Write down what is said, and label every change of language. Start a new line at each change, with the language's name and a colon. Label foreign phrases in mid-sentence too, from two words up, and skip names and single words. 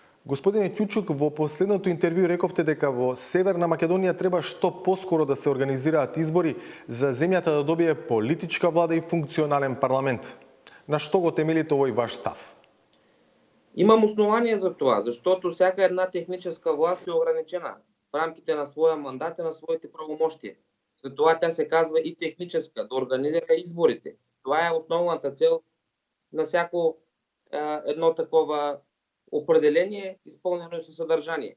Macedonian: Господине Ќучук, во последното интервју рековте дека во Северна Македонија треба што поскоро да се организираат избори за земјата да добие политичка влада и функционален парламент. На што го темелите овој ваш став?
Bulgarian: Имам основание за това, защото всяка една техническа власт е ограничена в рамките на своя мандат и на своите правомощия. Затова тя се казва и техническа, да организира изборите. Това е основната цел на всяко едно такова определение, изпълнено със съдържание.